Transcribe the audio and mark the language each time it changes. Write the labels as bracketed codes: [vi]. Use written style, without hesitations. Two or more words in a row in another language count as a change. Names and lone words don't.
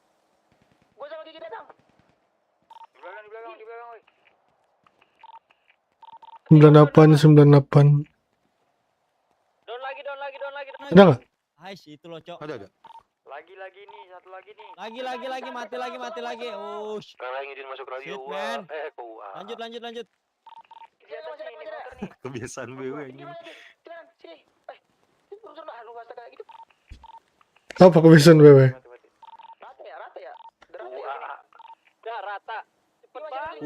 [id] Di belakang, weh. 98. Down lagi. Ada nggak? Hai, itu loh, Cok. Ada. Lagi nih, satu lagi nih. Lagi, mati lagi. Oh, Sekarang izin masuk radio. [en] shit, man. [id] Wah. Lanjut. Di atas nih, motor nih. Kebiasaan BW ini. Apa kebiasaan BW? Rata ya. Udah rata. Cepet banget.